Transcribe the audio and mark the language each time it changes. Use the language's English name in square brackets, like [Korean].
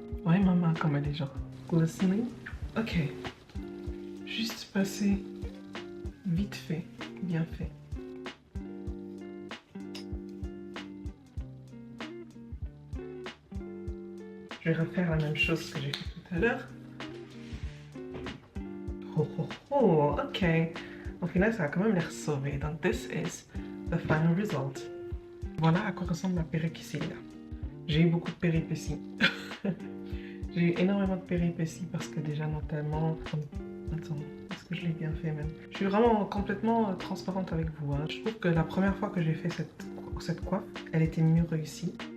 [French] Ouais, ma main comme elle est genre glistening. Ok. Juste passer vite fait, bien fait. Je vais refaire la même chose que j'ai fait tout à l'heure. Oh, oh, oh, ok. Au final, ça a quand même l'air sauvé. Donc, [English] this is the final result. [French] Voilà à quoi ressemble la perruque ici, là. J'ai eu beaucoup de péripéties. J'ai eu énormément de péripéties parce que déjà, notamment... Attends, est-ce que je l'ai bien fait même? Je suis vraiment complètement transparente avec vous. Hein. Je trouve que la première fois que j'ai fait cette coiffe, elle était mieux réussie.